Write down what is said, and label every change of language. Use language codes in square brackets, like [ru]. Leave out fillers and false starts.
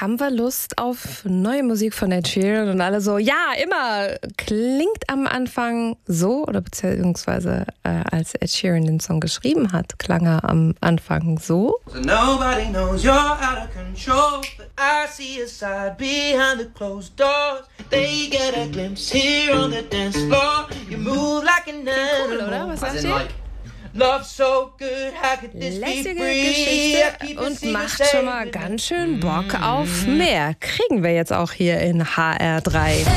[de] Haben wir Lust auf neue Musik von Ed Sheeran? Und alle so, ja, immer. Klingt am Anfang so, oder beziehungsweise als Ed Sheeran den Song geschrieben hat, klang er am Anfang so. [en] So nobody knows you're out of control, but I see a side behind the closed doors. They get a glimpse here on the dance floor. You move like an animal. Cool, [de] oder? Was sagst du? [en] Love so good, how could this be free? [de] Lässige Geschichte und macht schon mal ganz schön Bock auf mehr. Kriegen wir jetzt auch hier in HR3.